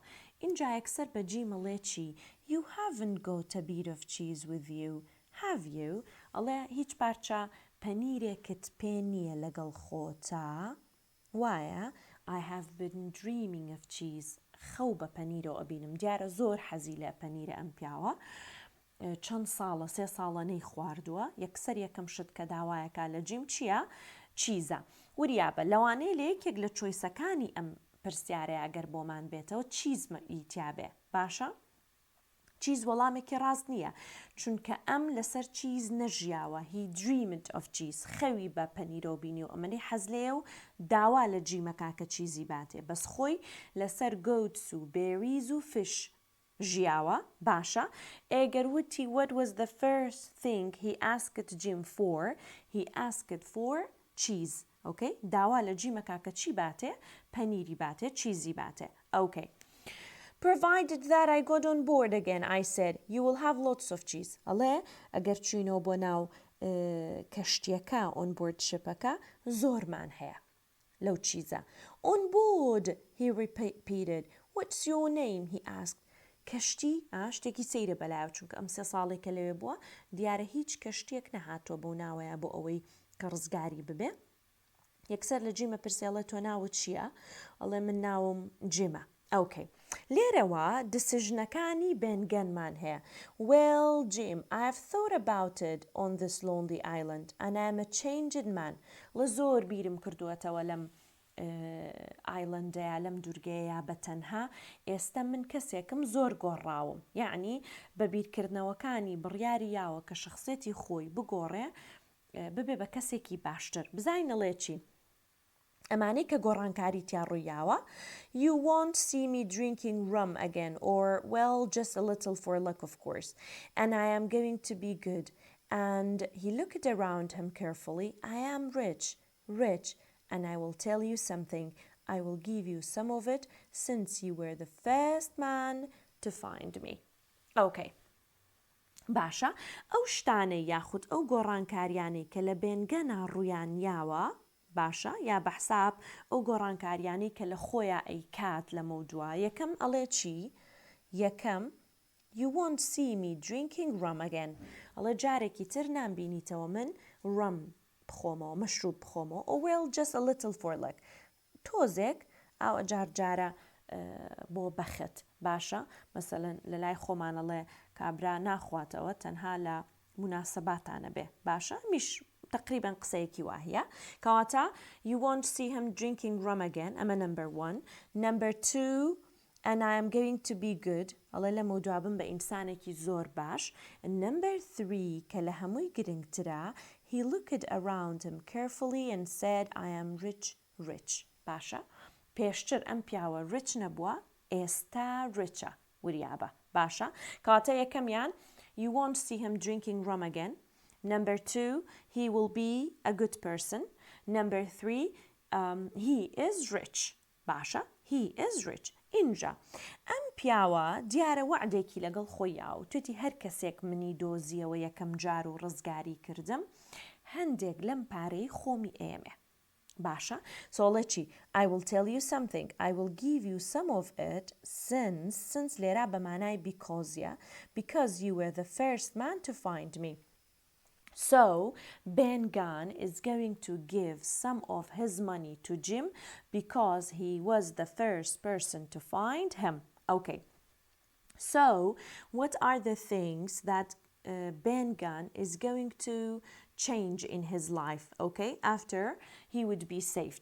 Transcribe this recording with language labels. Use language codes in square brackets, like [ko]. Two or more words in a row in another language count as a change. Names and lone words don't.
[ckb] اینجا یەکسەر بەجی مەڵێ چی؟ [en] You haven't got a bit of cheese with you, have you? [ckb] ئەڵێ هیچ پارچە پەنیرێکت پێ نییە لەگەڵ خۆتە وایە [en] I have been dreaming of cheese. [ckb] خەو بە پەنیرەوە ئەبینم دیارە زۆر حەزی لە پەنیرە ئەم پیاوە چەند ساڵە 3 ساڵەنەی خواردووە یەکسەر یەکەم شت کە داوایەکە لە جیم چییە؟ چیزە. وریابە لەوانەیە لە یەکێک لە چۆیسەکانی ئەم پرسیارەیە ئەگەر بۆمان بێتەوە چیزمە ئیتیابێ باشە؟ چیز وەڵامێکی ڕاست نییە چونکە ئەم لەسەر چیز نەژیاوە. [en] He dreamed of cheese. [ckb] خەوی بە پەنیرۆ بینی و ئەمەی حەز لێ و داوا لە جیمەکە کە چیزی باتێ بەس خۆی لەسەر goats و berries و fish ژیاوە باشە. ئێگەر وتی [en] what was the first thing he asked Jim for? He asked for cheese. Okay? [ckb] داوا لە جیمەکە کە چی باتێ؟ پەنیری باتێ چیزی باتێ. [en] Okay. Provided that I got on board again, I said, you will have lots of cheese. [ckb] ئەڵێ ئەگەر چوینەوە بۆ ناو کەشتیەکە [en] on board [ckb] شپەکە زۆرمان هەیە لەو چیزە. [en] On board, he repeated. What's your name? He asked. [ckb] کەشتی شتێکی سەیرە بەلایەوە چونکە ئەم 3 ساڵێکە لەوێ بووە دیارە هیچ کەشتێک نەهاتۆ بۆ ناوەیە بۆ ئەوەی کە ڕزگاری ببێ. یەکسەر لە جیمە پرسیڵێت تۆ ناوت چییە؟ ئەڵێ من ناوم جیمە. ئەوکەی. لێرەوە دسیژنەکانی بێنگەنمان هەیە. [en] Well, Jim, I've thought about it on this lonely island and I'm a changed man. [ckb] لە زۆر بیرم کردووەتەوە لەم ئایلندەیە لەم دوورگەیە بەتەنها ئێستا من کەسێکم زۆر گۆڕاوم. یعنی بە بیرکردنەوەکانی بڕیاری یاوە کە شخصێتی خۆی بگۆڕێ ببێ بە کەسێکی باشتر. بزانینەڵێ چی؟ ئەمانەی کە گۆڕانکاری تیا ڕوویاوە. [en] You won't see me drinking rum again or, well, just a little for luck, of course. And I am going to be good. And he looked around him carefully. I am rich, rich. And I will tell you something. I will give you some of it since you were the first man to find me. Okay. [ckb] باشە ئەو شتانەی یاخود ئەو گۆڕانکاریانەی کە لە بێنگەنا ڕویان یاوە باشە یا بەحساب ئەو گۆڕانکاریانەی کە لە خۆیان ئەیکات لە مەودووە یەکەم ئەڵێ چی؟ [en] یەکەم You won't see me drinking rum again. [ckb] ئەڵێ جارێکی تر نامبینیتەوە من rum بخۆمەوە مەشروب بخۆمەوە. [en] Oh well, just a little for luck. [ckb] تۆزێک ئەو جارە بۆ بەخت باشە مەسەلەن لە لای خۆمانەڵێ کابرا ناخواتەوە تەنها لە مناسباتانە بێ باشە میش تقریبا قسەیەکی واهەیە کەواتە [en] you won't see him drinking rum again [ckb] ئەمە number 1. [en] number 2 and I am going to be good [ckb] ئەڵێ لە مەودوابم بە ئینسانێکی زۆر باش. [en] and number 3 [ckb] کە لە هەمووی گرنگترە [en] he looked around him carefully and said I am rich [ckb] باشە پێشتر ئەم پیاوە [en] rich [ckb] نەبووە ئێستا [en] richە [ckb] وریابە باشە کەواتە یەکەمیان [en] you won't see him drinking rum again. number 2 he will be a good person. number 3 he is rich باشە he is rich. [ckb] اینجا ئەم پیاوە دیارە وعدێکی لەگەڵ خۆیە و توێتی هەر کەسێک منی دۆزیەوە یەکەم جار و ڕزگاری کردم هەندێک لەم پارەی خۆمی ئێمێ باشە سۆڵە چی [en] I will tell you something I will give you some of it since [ckb] لێرا بەمانای [en] because you were the first man to find me. So, Ben Gunn is going to give some of his money to Jim because he was the first person to find him. Okay. So, what are the things that Ben Gunn is going to change in his life, okay, after he would be saved?